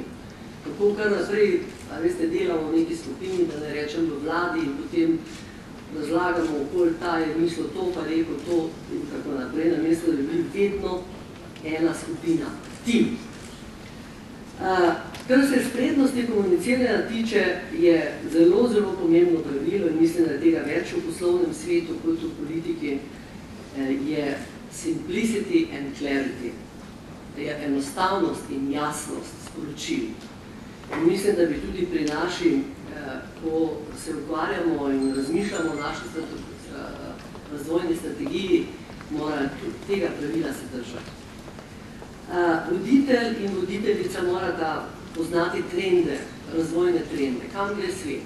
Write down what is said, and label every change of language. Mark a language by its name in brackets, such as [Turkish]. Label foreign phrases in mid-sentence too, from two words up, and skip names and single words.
[Slovenian] Kako kar naprej, veste, delamo v neki skupini, da ne rečem v vladi in potem razlagamo okoli ta je mislil to, pa rekel to in tako naprej, namesto da bi bili vedno ena skupina, tim. Kar se spretnosti komuniciranja tiče, je zelo, zelo pomembno pravilo in mislim, da je tega več v poslovnem svetu kot v politiki, je [English] simplicity and clarity. [Slovenian] Je enostavnost in jasnost sporočil. In mislim, da bi tudi pri naši, ko se ukvarjamo in razmišljamo o naši razvojni strategiji, mora tudi tega pravila se držati. Voditelj in voditeljica morata poznati trende, razvojne trende, kam gre svet.